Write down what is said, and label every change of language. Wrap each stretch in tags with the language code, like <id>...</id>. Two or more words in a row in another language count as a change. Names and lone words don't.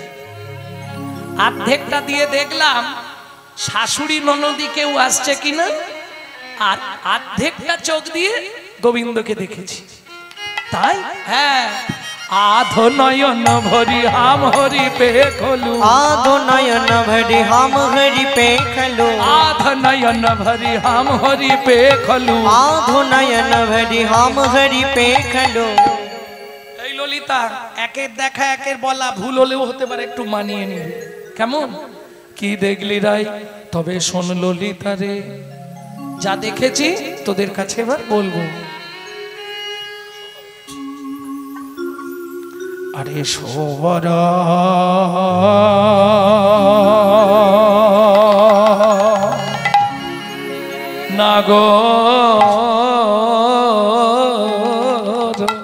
<bn>অর্ধেকটা দিয়ে দেখলাম শাশুড়ি ননদি কেউ আসছে কিনা, আর অর্ধেকটা চোখ দিয়ে গোবিন্দকে দেখেছি। তাই হ্যাঁ,</bn> <hi>आधो नयन भरी हाम हरि पे खलु, आधो नयन भरी हम हरि पे खलो, आधो नयन भरी हाम हरि पे खलु। आधो नयन भरी हम हरि पे खलो।</hi> <bn>এই ললিতা, একের দেখা একের বলা ভুল হলেও হতে পারে, একটু মানিয়ে নিবি। কেমন? কি দেখলি রাই? তবে শোন ললিতা রে, যা দেখেছি তোদের কাছে এবার বলবো। আরে সবর নাগর</bn>